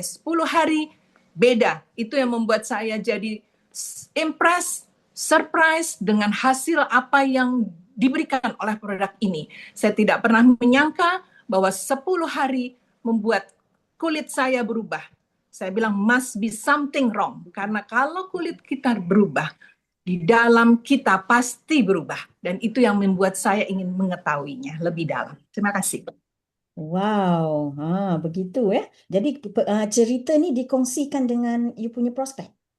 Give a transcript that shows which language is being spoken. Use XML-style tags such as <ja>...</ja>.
<id>10 hari beda. Itu yang membuat saya jadi impress, surprise dengan hasil apa yang diberikan oleh produk ini. Saya tidak pernah menyangka bahwa 10 hari membuat kulit saya berubah. Saya bilang</id> <en>must be something wrong.</en> <id>Karena kalau kulit kita berubah, di dalam kita pasti berubah. Dan itu yang membuat saya ingin mengetahuinya lebih dalam. Terima kasih. Wow, begitu ya.</id> <ms>Jadi cerita ni dikongsikan dengan you punya prospek?</ms>